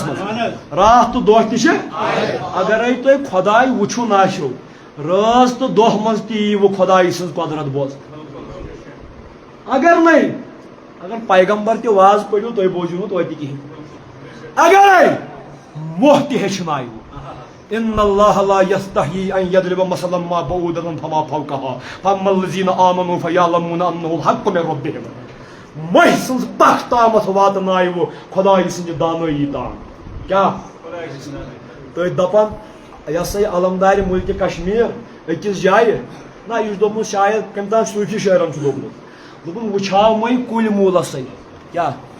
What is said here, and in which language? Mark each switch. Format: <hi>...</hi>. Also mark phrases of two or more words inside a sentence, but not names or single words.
<ks>منٛز راتھ تہٕ دۄہ تہِ چھِ اگرے تۄہہِ خۄداے وٕچھُن آسیو رٲژ تہٕ دۄہ منٛز تہِ ییٖوٕ خۄدایہِ سٕنٛز قۄدرت بوزنہٕ اگر نَے اگر پیغمبر تہِ واز پٔرِو تُہۍ بوٗزِو نہٕ توتہِ کِہیٖنۍ اگرے موہ تہِ ہیٚچھنایِو</ks> <ar>ان اللہ لا یستحیی ان یضرب مثلا ما بعوٗدۃ فما فوقہا فاما الذین آمنوا فیعلمون انہ الحق من ربہم</ar> <ks>مٔہۍ سٕنٛز پکھ تامتھ واتنایِوٕ خۄدایہِ سٕنٛدِ دانٲیی تام کیٛاہ تٔتھۍ دپان یہِ ہسا یہِ علمدارِ مُلکہِ کشمیٖر أکِس جایہِ نہ یہِ چھُ دوٚپمُت شاید کٔمۍ تام صوٗفی شٲعرن چھُ دوٚپمُت دوٚپُن وٕچھاو مٔے کُلۍ موٗلسٕے کیٛاہ</ks>